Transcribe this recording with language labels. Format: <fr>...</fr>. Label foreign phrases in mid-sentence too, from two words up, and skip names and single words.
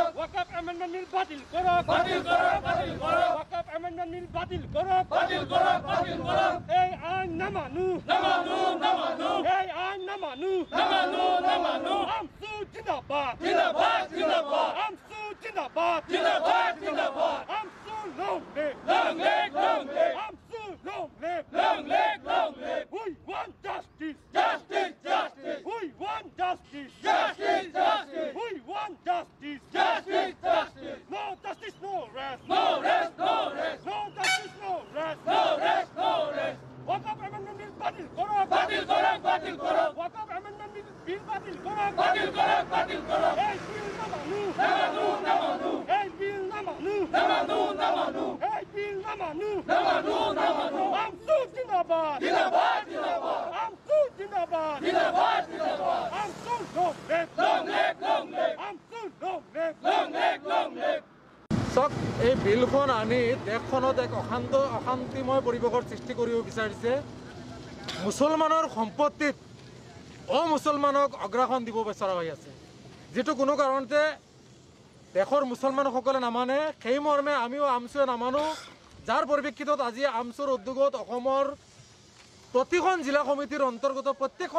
<as>ওয়াকফ</as> <en>amendment bill</en> <as>বাতিল করো, বাতিল করো, বাতিল করো। ওয়াকফ</as> <en>amendment bill</en> <as>বাতিল করো, বাতিল করো, বাতিল করো। এই আইন না মানু, না মানু, না মানু। এই আইন না মানু, না মানু, না মানু। আমসু জিন্দাবাদ, জিন্দাবাদ, জিন্দাবাদ। আমসু জিন্দাবাদ, জিন্দাবাদ, জিন্দাবাদ।</as> <en>AASU long live, long live, long live. AASU long live, long live, long live. We want justice, justice, justice. We want justice, justice, justice. We want justice, justice, justice. No justice, no rest, no rest, no rest. No justice, no rest, no rest, no rest.</en> <as>ওয়াকফ</as> <en>amendment bill</en> <as>বাতিল করো, বাতিল করো, বাতিল করো। ওয়াকফ</as> <en>amendment bill</en> <as>বাতিল করো, বাতিল করো, বাতিল করো। এই বিল না মানু, না মানু, না মানু। এই বিল না মানু, না মানু, না মানু। এই বিল না মানু, না মানু, না মানু। আমসু জিন্দাবাদ, জিন্দাবাদ, জিন্দাবাদ। আমসু জিন্দাবাদ, জিন্দাবাদ, জিন্দাবাদ। আমসু</as> <en>long live, long live, long live. AASU long live, long live, long live.</en> <as>চাওক এই বিলখন আনি দেশখনত এক অশান্তিময় পৰিৱেশৰ সৃষ্টি কৰিব বিচাৰিছে মুছলমানৰ সম্পত্তিত অমুছলমানক অগ্ৰাসন দিব বিচৰা হৈ আছে যিটো কোনো কাৰণতে দেশৰ মুছলমানসকলে নামানে সেই মৰ্মে আমিও আমচুৱে নামানো যাৰ পৰিপ্ৰেক্ষিতত আজি আমচুৰ উদ্যোগত অসমৰ প্ৰতিখন জিলা সমিতিৰ অন্তৰ্গত প্ৰত্যেকখন</as>